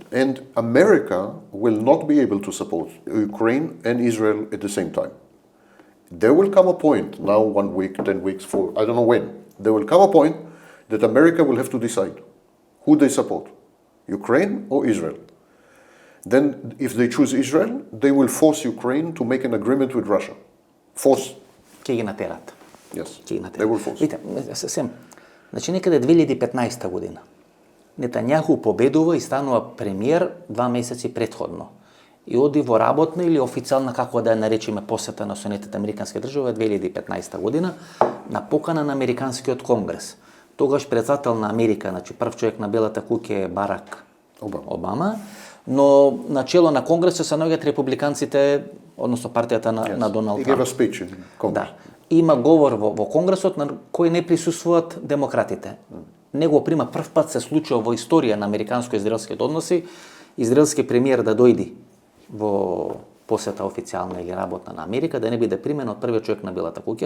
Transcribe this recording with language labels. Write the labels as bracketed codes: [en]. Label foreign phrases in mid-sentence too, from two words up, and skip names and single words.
[en] And America will not be able to support Ukraine and Israel at the same time. There will come a point, now 1 week, 10 weeks, I don't know when, there will come a point that America will have to decide who they support, Ukraine or Israel. Then if they choose Israel, they will force Ukraine to make an agreement with Russia. Force. [mk] Ќе ги натерат. [en] Yes, they will force. [mk] Видите, сем, значи некаде 2015 година Нетањаху победува и станува премиер 2 месеци претходно. И оди во работна или официјална, како да ја наречеме, посета на Соединетите американски држави 2015 година на покана на Американскиот конгрес. Тогаш председател на Америка, значи прв човек на Белата куќа е Барак Обама, но начело на конгресот се наоѓаат републиканците, односно партијата на Доналд Трамп. [en] He gave a speech in Congress. [mk] Да. Има говор во конгресот на кој не присуствуваат демократите. Него прима прв пат се случува во историја на американско-израелските односи, израелски премиер да дојди во посета официјална или работна на Америка, да не биде примен од првиот човек на Белата куќа.